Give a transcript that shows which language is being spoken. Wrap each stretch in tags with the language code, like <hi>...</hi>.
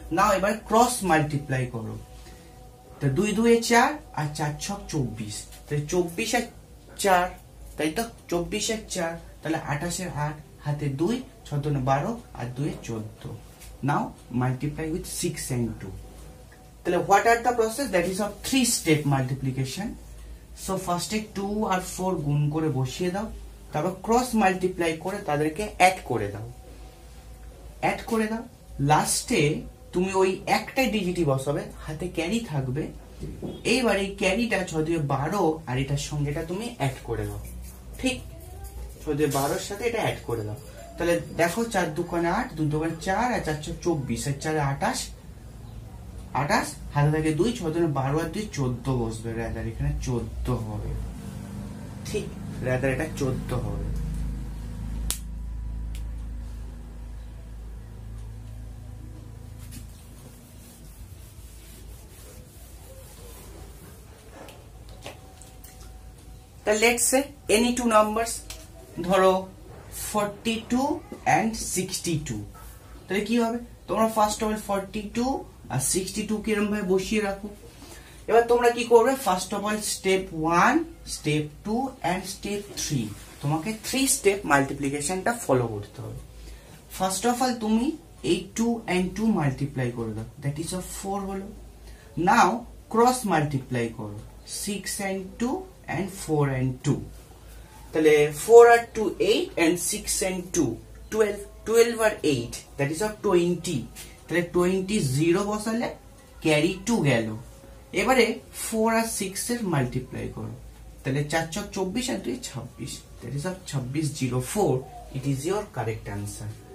<bn>নাও এবার cross multiply করো, তো 2 2 এ 4 আর 4 6 24, তাহলে 24 আর 4, তাই তো, 24 আর 4, তাহলে 28 এর 8, হাতে 2, 6 2 12 আর 2 এ 14।</bn> <en>Now multiply with 6 and 2. তাহলে what are the process, that is of 3-step multiplication. So first</en> <bn>2 আর 4 গুণ করে বসিয়ে দাও, তারপর ক্রস মাল্টিপ্লাই করে তাদেরকে অ্যাড করে দাও, লাস্টে তুমি ওই একটাই ডিজিটই বসাবে, হাতে ক্যারি থাকবে। এইবার এই ক্যারিটা 6 দিয়ে 12 আর এটার সঙ্গে এটা তুমি অ্যাড করে দাও। ঠিক 6 দিয়ে 12 সাথে এটা অ্যাড করে দাও। তাহলে দেখো 4 দুগুণে 8, 2 দুগুণে 4 আর 4 24 আর 4 28, 28 হাতে থাকে 2, 6 দুগুণে 12 আর 2 14 বসবে। রাদার এখানে 14 হবে। ঠিক রাদার এটা 14 হবে।</bn> <en>Let's say any two numbers, ধরো 42 and 62,</en> <bn>তাহলে কি হবে? তোমরা ফার্স্ট অফ অল 42 আর 62 কে এরকম ভাবে বসিয়ে রাখো। এবার তোমরা কি করবে? First of all step 1, step 2 and step 3, তোমাকে 3 স্টেপ মাল্টিপ্লিকেশনটা ফলো করতে হবে। ফার্স্ট অফ অল তুমি এই 2 and 2 মাল্টিপ্লাই করে দাও,</bn> <en>that is of 4</en> <bn>হলো। নাও ক্রস মাল্টিপ্লাই করো, 6 and 2 and 4 and 2, তাহলে 4 আর 2 8 and 6 and 2 12, 12 আর 8</bn> <en>that is of 20,</en> <bn>তাহলে 20 0 বসালে ক্যারি 2 গেল। এবারে 4 আর 6 এর মাল্টিপ্লাই করো, তাহলে 4 4 24 আর 2 26,</bn> <en>that is of 2604, it is your correct answer.</en>